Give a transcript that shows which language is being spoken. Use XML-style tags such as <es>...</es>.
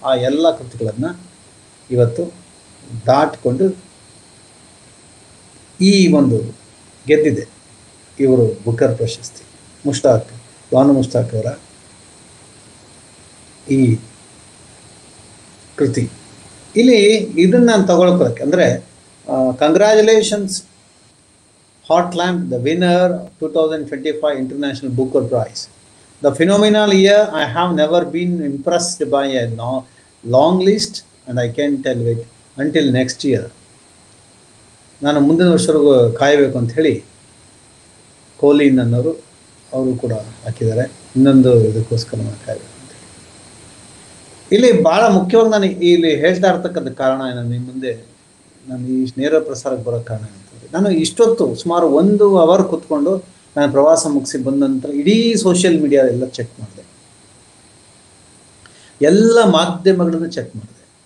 <kn>ಆ ಎಲ್ಲ ಕೃತಿಗಳನ್ನು ಇವತ್ತು ದಾಟಿಕೊಂಡು ಈ ಒಂದು ಗೆದ್ದಿದೆ ಇವರು ಬುಕರ್ ಪ್ರಶಸ್ತಿ. ಬಾನು ಮುಷ್ತಾಕ್ ಅವರ ಈ ಕೃತಿ. ಇಲ್ಲಿ ಇದನ್ನು ನಾನು ತಗೊಳ್ಕೊಳಕ್ಕೆ ಅಂದರೆ</kn> <en>Congratulations Heart Lamp, the winner 2025 International Booker Prize. The phenomenal year, I have never been impressed by a long list and I can tell it until next year.</en> <kn>ನಾನು ಮುಂದಿನ ವರ್ಷವರೆಗೂ ಕಾಯಬೇಕು ಅಂತ ಹೇಳಿ ಕೋಲಿನ್ ಅನ್ನೋರು ಅವರು ಕೂಡ ಹಾಕಿದ್ದಾರೆ. ಇನ್ನೊಂದು ಇದಕ್ಕೋಸ್ಕರ ನಾನು ಕಾಯಬೇಕು ಅಂತ ಹೇಳಿ. ಇಲ್ಲಿ ಭಾಳ ಮುಖ್ಯವಾಗಿ ನಾನು ಇಲ್ಲಿ ಹೇಳ್ತಾ ಇರ್ತಕ್ಕಂಥ ಕಾರಣ ನಾನು ನಿಮ್ಮ ಮುಂದೆ ನಾನು ಈ ನೇರ ಪ್ರಸಾರಕ್ಕೆ ಬರೋ ಕಾರಣ ಅಂತಂದರೆ, ನಾನು ಇಷ್ಟೊತ್ತು ಸುಮಾರು 1 ಅವರ್ ಕೂತ್ಕೊಂಡು ನಾನು ಪ್ರವಾಸ ಮುಗಿಸಿ ಬಂದ ನಂತರ ಇಡೀ ಸೋಷಿಯಲ್ ಮೀಡಿಯಾ ಎಲ್ಲ ಚೆಕ್ ಮಾಡಿದೆ, ಎಲ್ಲ ಮಾಧ್ಯಮಗಳನ್ನು ಚೆಕ್ ಮಾಡಿದೆ.</kn>